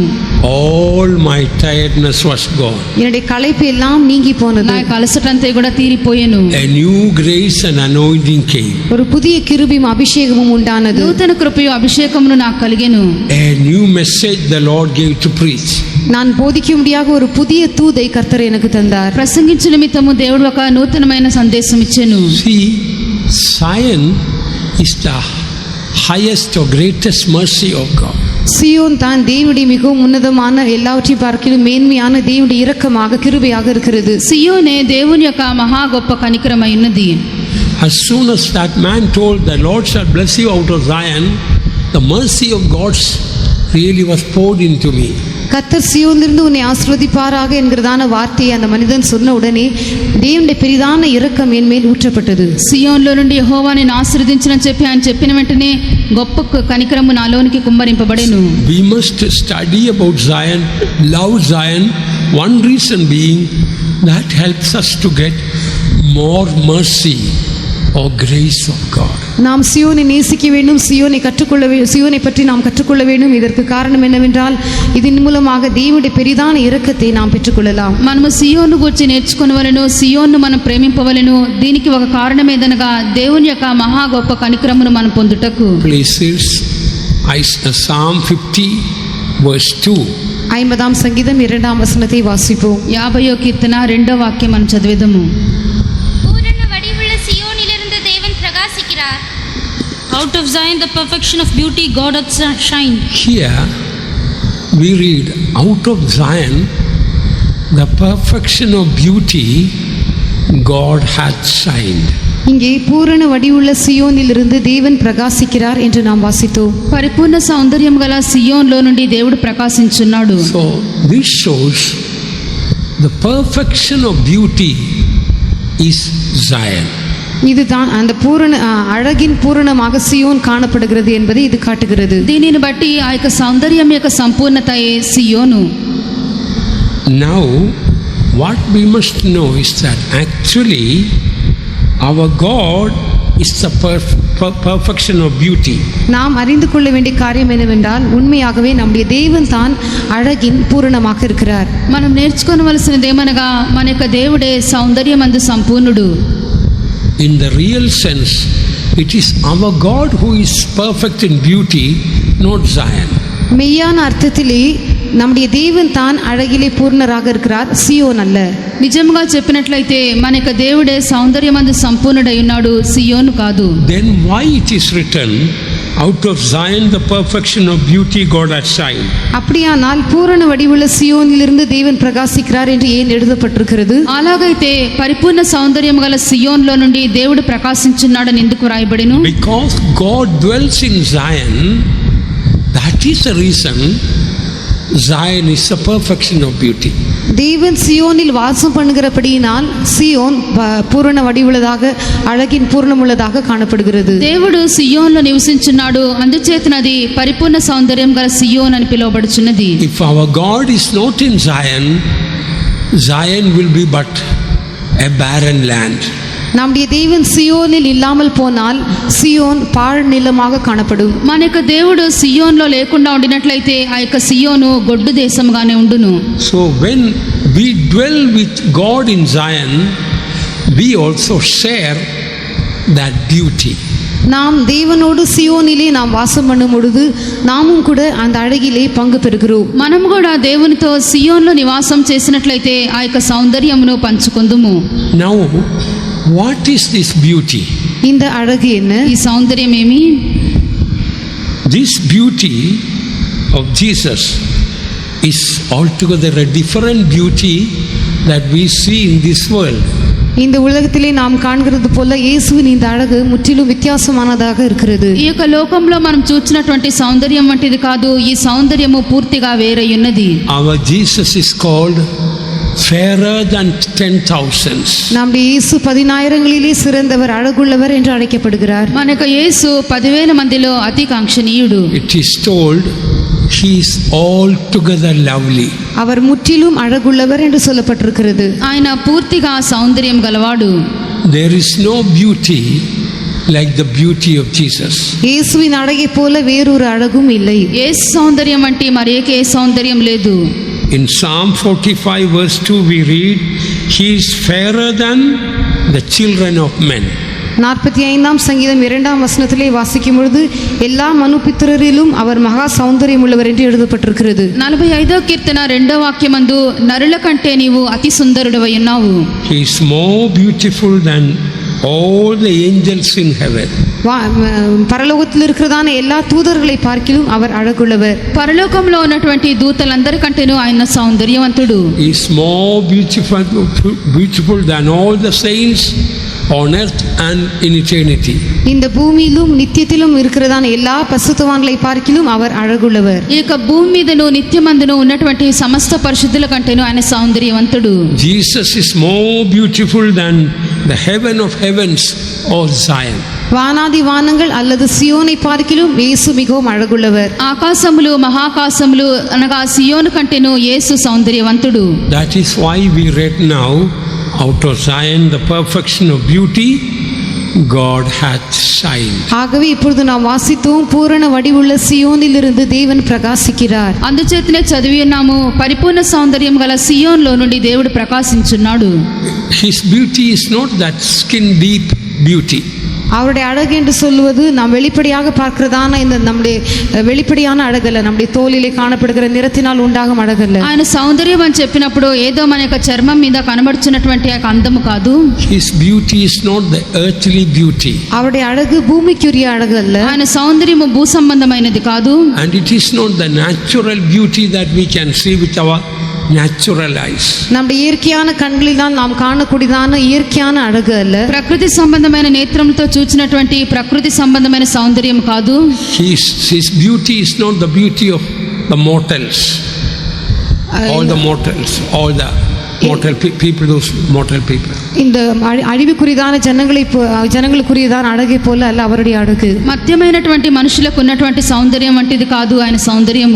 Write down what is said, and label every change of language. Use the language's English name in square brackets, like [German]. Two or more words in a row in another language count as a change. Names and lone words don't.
[English] All my tiredness was gone. [Tamil] என்னுடைய களைப்பு எல்லாம் நீங்கி போனது. [Telugu] నా అలసటంతా కూడా తీరిపోయెను. [English] A new grace and anointing came. [Tamil] ஒரு புதிய கிருபையும் அபிஷேகமும் உண்டானது. [Telugu] నూతన కృపయు అభిషేకమును నాకు కలిగెను. [English] A new message the Lord gave to preach. [Tamil] நான் போதிக்கும்படியாக ஒரு புதிய தூதை கர்த்தர் எனக்கு தந்தார். [Telugu] ప్రసంగించు నిమిత్తము దేవుడు ఒక నూతనమైన సందేశం ఇచ్చెను. [English] See, Zion is the highest or greatest mercy of God. [Tamil] சியோன் தான் தேவனுடைய மிகவும் உன்னதமான எல்லாவற்றையும் பார்க்கிலும் மேன்மையான தேவனுடைய இரக்கமாக கிருபையாக இருக்கிறது. [Telugu] సియోనే దేవుని యొక్క మహా గొప్ప కనికరమై ఉన్నది. [English] As soon as that man told, the Lord shall bless you out of Zion, the mercy of God really was poured into me. [Tamil] கர்த்தர் சியோனிலிருந்து உன்னை ஆசீர்வதிப்பாராக என்கிறதான வார்த்தையை அந்த மனிதன் சொன்ன உடனே தேவனுடைய பெரிதான இரக்கம் என் மேல் ஊற்றப்பட்டது. [Telugu] సియోన్లో నుండి యెహోవా నిన్ను ఆశీర్వదించునని చెప్పి ఆయన చెప్పిన వెంటనే గొప్ప కనికరము నాలోనికి కుమ్మరింపబడెను. [English] We must study about Zion, love Zion. One reason being that helps us to get more mercy or grace of God. [Tamil] நாம் சியோனை நேசிக்க வேண்டும், சியோனை பற்றி நாம் கற்றுக்கொள்ள வேண்டும். இதற்கு காரணம் என்னவென்றால் இதன் மூலமாக தேவனுடைய பெரிதான இரக்கத்தை நாம் பெற்றுக்கொள்ளலாம். [Telugu] మనము సియోను గురించి నేర్చుకొనవలెను, సియోన్ను మనం ప్రేమింపవలెను. దీనికి ఒక కారణం ఏదనగా దేవుని యొక్క మహా గొప్ప కనికరమును మనం పొందుటకు. [English] Please, Psalm 50 verse 2. [Tamil] 50ஆம் சங்கீதம் 2ஆம் வசனத்தை வாசிப்போம். [Telugu] 50వ కీర్తన 2వ వాక్యం మనం చదివేదము. [English] Out of Zion the perfection of beauty God hath shined. Here we read, out of Zion the perfection of beauty God hath shined. [Tamil] இங்கே பூரண வடிவுள்ள சியோனிலிருந்து தேவன் பிரகாசிக்கிறார் என்று நாம் வாசித்தோம். [Telugu] పరిపూర్ణ సౌందర్యం గల సియోన్లో నుండి దేవుడు ప్రకాశించున్నాడు. [English] So this shows the perfection of beauty is Zion. [Tamil] இதுதான் அந்த அழகின் பூரணமாக சியோன் காணப்படுகிறது என்பதை இது காட்டுகிறது. [Telugu] దీనిని బట్టి ఆ యొక్క సౌందర్యం యొక్క సంపూర్ణతయే సియోను. [English] Now what we must know is that actually our God is the perfection of beauty. [Tamil] நாம் அறிந்து கொள்ள வேண்டிய காரியம் என்னவென்றால் உண்மையாகவே நம்முடைய தேவன் தான் அழகின் பூரணமாக இருக்கிறார். [Telugu] మనం నేర్చుకోవలసినదేమనగా మన యొక్క దేవుడే సౌందర్యమందు సంపూర్ణుడు. [English] In the real sense, it is our God who is perfect in beauty, not Zion. [Tamil] மெய்யான அர்த்தத்திலே நம்முடைய தேவன் தான் அழகிலே பூர்ணராக இருக்கிறார், சியோன் அல்ல. [Telugu] నిజంగా చెప్పినట్లయితే మన యొక్క దేవుడే సౌందర్యమందు సంపూర్ణుడై ఉన్నాడు, సియోను కాదు. [English] Then why it is written, out of Zion the perfection of beauty God hath shined? [Tamil] அப்படியானால் பூரண வடிவுள்ள சியோனிலிருந்து தேவன் பிரகாசிக்கிறார் என்று ஏன் எழுதப்பட்டிருக்கிறது? [Telugu] అలాగైతే పరిపూర్ణ సౌందర్యం గల సియోన్లో నుండి దేవుడు ప్రకాశించున్నాడని ఎందుకు రాయబడిను? [English] Because God dwells in Zion, that is the reason Zion is the perfection of beauty. [Tamil] தேவன் சியோனில் வாசம் பண்ணுகிறபடியினால் சியோன் பூரண வடிவுள்ளதாக அழகின் பூர்ணமுள்ளதாக காணப்படுகிறது. [Telugu] దేవుడు సియోన్లో నివసించున్నాడు, అందుచేతనది పరిపూర్ణ సౌందర్యం గల సియోన్ అని పిలువబడుచున్నది. [English] If our God is not in Zion, Zion will be but a barren land. [Tamil] நம்முடைய தேவன் சியோனில் இல்லாமல் போனால் சியோன் பாழ் நிலமாக காணப்படும். [Telugu] మన యొక్క దేవుడు సియోన్లో లేకుండా ఉండినట్లయితే ఆ యొక్క సియోను గొడ్డు దేశంగానే ఉండును. [English] So when we dwell with God in Zion, we also share that beauty. [Tamil] நாம் தேவனோடு சியோனிலே நாம் வாசம் பண்ணும் பொழுது நாமும் கூட அந்த அழகிலே பங்கு பெறுகிறோம். [Telugu] మనం కూడా దేవునితో సియోన్లో నివాసం చేసినట్లయితే ఆ యొక్క సౌందర్యమును పంచుకొందుము. [English] Now what is this beauty? [Tamil] இந்த அழகு என்ன? [Telugu] ఈ సౌందర్యం ఏమి? [English] This beauty of Jesus is altogether a different beauty that we see in this world. [Tamil] இந்த உலகத்திலே நாம் காண்கிறது போல இயேசுவின் இந்த அழகு முற்றிலும் வித்தியாசமானதாக இருக்கிறது. [Telugu] ఈ యొక్క లోకంలో మనం చూచినటువంటి సౌందర్యం వంటిది కాదు, ఈ సౌందర్యము పూర్తిగా వేరయున్నది. [English] Our Jesus is called fairer than 10,000s. [Tamil] நம்முடைய இயேசு 10,000களிலே சிறந்தவர், அழகுள்ளவர் என்று அழைக்கப்படுகிறார். [Telugu] మన యొక్క యేసు 10,000 మందిలో అతి కాంక్షణీయుడు. [English] It is told he is altogether lovely. [Tamil] அவர் முற்றிலும் அழகுள்ளவர் என்று சொல்லப்பட்டிருக்கிறது. [Telugu] ఆయన పూర్తిగా సౌందర్యం గలవాడు. [English] There is no beauty like the beauty of Jesus. [Tamil] இயேசுவின் அழகை போல வேறொரு அழகும் இல்லை. [Telugu] యేసు సౌందర్యం అంటే మరి ఏ సౌందర్యం లేదు. [English] In Psalm 45 verse 2 we read, he is fairer than the children of men. [Tamil] 45ஆம் சங்கீதம் 2ஆம் வசனத்திலே வாசிக்கும் பொழுது எல்லா மனுபித்திரரிலும் அவர் மகா சௌந்தரியம் உள்ளவர் என்று எழுதப்பட்டிருக்கிறது. [Telugu] 45వ కీర్తన 2వ వాక్యమందు నరుల కంటే నీవు అతి సుందరుడవై ఉన్నావు. [English] He is more beautiful than all the angels in heaven. [Tamil] பரலோகத்தில் இருக்கிறதான எல்லா தூதர்களை பார்க்கிலும் அவர் அழகுள்ளவர். [Telugu] పరలోకంలో ఉన్నటువంటి దూతలందరికంటేనూ ఆయన సౌందర్యవంతుడు. [English] He is more beautiful than all the saints on earth and in eternity. [Tamil] இந்த பூமியிலும் நித்தியத்திலும் இருக்கிறதான எல்லா பரிசுத்தவான்களை பார்க்கிலும் அவர் அழகுள்ளவர். [Telugu] ఈ యొక్క భూమి మీదను నిత్యమందును ఉన్నటువంటి సమస్త పరిశుద్ధుల కంటేను ఆయన సౌందర్యవంతుడు. [English] Jesus is more beautiful than the heaven of heavens or Zion. [Tamil] வானாதி வானங்கள் அல்லது சியோனை பார்க்கிலும் இயேசு மிகவும் அழகுள்ளவர். [Telugu] ఆకాశములు మహాకాశములు అనగా సియోను కంటేను యేసు సౌందర్యవంతుడు. [English] That is why we read now, out of Zion the perfection of beauty God hath shined. [Tamil] ஆகவே இப்பொழுது நாம் வாசித்தோம், பூரண வடிவுள்ள சியோனிலிருந்து தேவன் பிரகாசிக்கிறார். [Telugu] అందుచేతనే చదివి ఉన్నాము, పరిపూర్ణ సౌందర్యం గల సియోన్లో నుండి దేవుడు ప్రకాశించున్నాడు. [English] His beauty is not that skin deep beauty. [Tamil] அவருடைய அழகு என்று சொல்லுவது நாம் வெளிப்படையாக பார்க்கிறதான இந்த நம்முடைய வெளிப்படையான அழகல்ல, நம்முடைய தோலிலே காணப்படுகிற நிறத்தினால் உண்டாகும் அழகல்ல. [Telugu] ఆయన సౌందర్యం అని చెప్పినప్పుడు ఏదో మన యొక్క చర్మం మీద కనబడుచున్నటువంటి ఆ అందము కాదు. [English] His beauty is not the earthly beauty. [Tamil] அவருடைய அழகு பூமிக்குரிய அழகு அல்ல. [Telugu] ఆయన సౌందర్యము భూ సంబంధమైనది కాదు. [English] And it is not the natural beauty that we can see with our natural eyes. [Tamil] நம்முடைய இயற்கையான கண்களினால் நாம் காணக்கூடியதான இயற்கையான அழகு அல்ல. [Telugu] ప్రకృతి సంబంధమైన నేత్రములతో చూచినటువంటి ప్రకృతి సంబంధమైన సౌందర్యం కాదు. [English] His beauty is not the beauty of the mortals. All the mortals, all the mortal people, those mortal people. [Tamil] இந்த அழிவுக்குரியதான ஜனங்களுக்குரியதான அழகை போல அல்ல அவருடைய அழகு. [Telugu] మధ్యమైనటువంటి మనుషులకు ఉన్నటువంటి సౌందర్యం వంటిది కాదు ఆయన సౌందర్యము.